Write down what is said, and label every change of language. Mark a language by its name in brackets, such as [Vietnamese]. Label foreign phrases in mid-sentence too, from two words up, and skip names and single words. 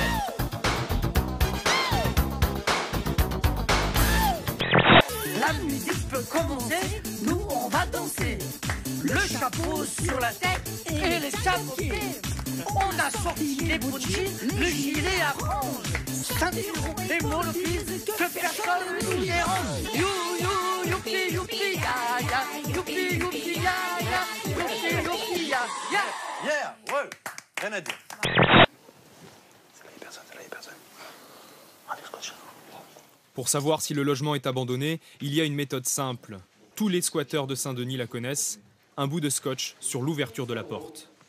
[French] La musique peut commencer, nous on va danser. Le chapeau sur la tête et les chapeaux pieds. On a sorti les bouts de jeans, le gilet à franges, ceinture et monofils, que personne ne nous dérange. You, you, youpi, youpi, ya, ya, youpi, youpi, ya, ya, youpi, youpi, ya, ya. Yeah, ouais, rien à dire. Pour savoir si le logement est abandonné, il y a une méthode simple. Tous les squatteurs de Saint-Denis la connaissent. Un bout de scotch sur l'ouverture de la porte.